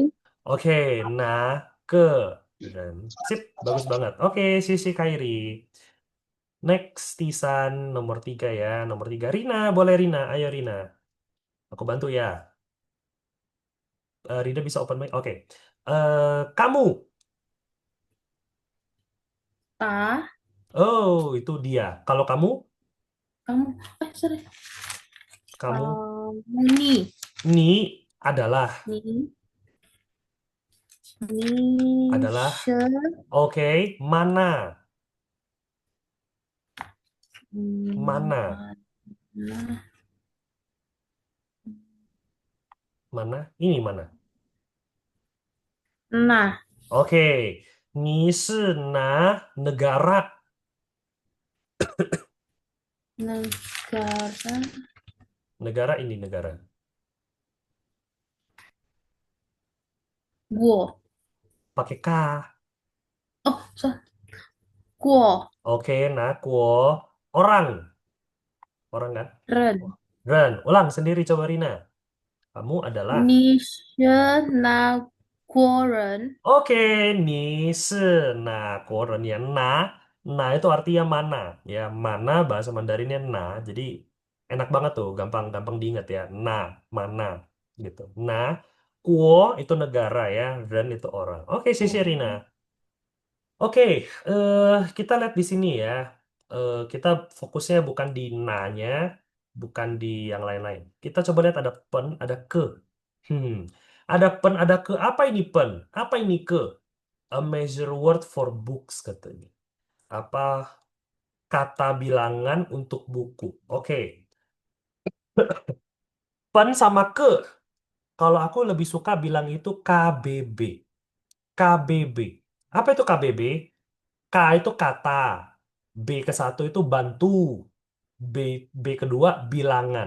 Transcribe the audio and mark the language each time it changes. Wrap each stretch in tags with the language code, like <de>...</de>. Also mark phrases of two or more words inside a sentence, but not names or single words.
<id>oke, nah ke. Dan sip, bagus banget. Oke, sisi Kairi. Next, Tisan nomor 3 ya. Nomor 3, Rina. Boleh Rina, ayo Rina. Aku bantu ya. Rina bisa</id> <en>open mic.</en> <id>Oke. Kamu. Ta. Oh, itu dia. Kalau kamu, Kamu. Sorry. kamu Ni. ni adalah, Ni. adalah. Ni. Oke, mana? Mana? Mana. Mana? Ini mana? Nah. Oke,</id> <zh>你是哪 negara?</zh> <id>Negara. Negara ini negara. Guo. Pakai K. Oh, sorry. Guo. Oke, nah, kuo. Orang. Orang kan? Ren. Ren. Ulang sendiri coba Rina. Kamu adalah.</id> <zh>你是哪国人？</zh> <id>Oke,</id> <zh>你是哪国人</zh> <id>ya? Nah itu artinya mana. Ya, mana bahasa Mandarinnya Jadi enak banget tuh, gampang diingat ya. Mana gitu. Kuo itu negara ya, Ren itu orang. Oke, sisi Rina. Oke, kita lihat di sini ya. Kita fokusnya bukan di nanya, bukan di yang lain-lain. Kita coba lihat ada pen, ada ke. Hmm, ada pen, ada ke. Apa ini pen? Apa ini ke?</id> <en>A measure word for books katanya.</en> <id>Apa kata bilangan untuk buku? Oke, pen sama ke. Kalau aku lebih suka bilang itu KBB. KBB. Apa itu KBB? K itu kata, B ke satu itu bantu, B B kedua bilangan.</id>